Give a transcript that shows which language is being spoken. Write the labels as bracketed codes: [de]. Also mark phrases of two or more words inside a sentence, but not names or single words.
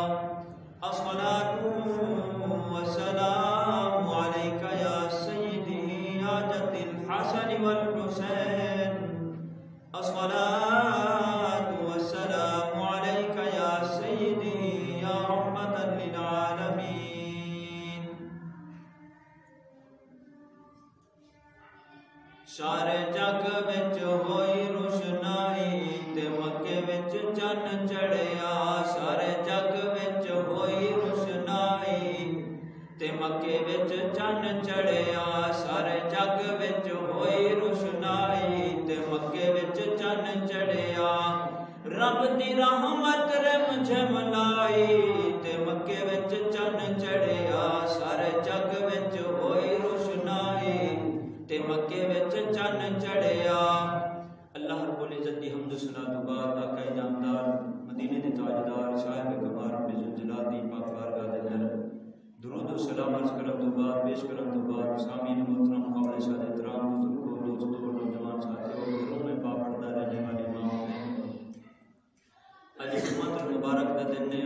[ar] الصلاة والسلام عليك يا سيدي يا جد الحسن والحسين. الصلاة والسلام عليك يا سيدي يا رحمة للعالمين. [pa] سارے جگ وچ ہوئی روشنائی تے مکے وچ چن چڑھیا. سارے جگ وچ ہوئی روشنائی تے مکے وچ چن چڑھیا. سارے جگ وچ ہوئی روشنائی تے مکے وچ چن چڑھیا. رب دی رحمت رم جھملائی تے مکے وچ چن چڑھیا. سارے جگ وچ ہوئی روشنائی تے مکے وچ چن چڑھیا. اللہ رب العزت دی حمد و ثنا تو بعد آقا نامدار مدینے دے تاجدار صاحب کمال رب ذوالجلال دی پاک بارگاہ دے اندر درود و سلام عرض کرم تو بعد پیش کرم تو بعد سامعین محترم قابل سعادت احترام بزرگوں دوستوں نوجوان ساتھیوں گھروں میں پابندہ رہنے والے ماں [ur] آج جمعۃ المبارک کا دن ہے.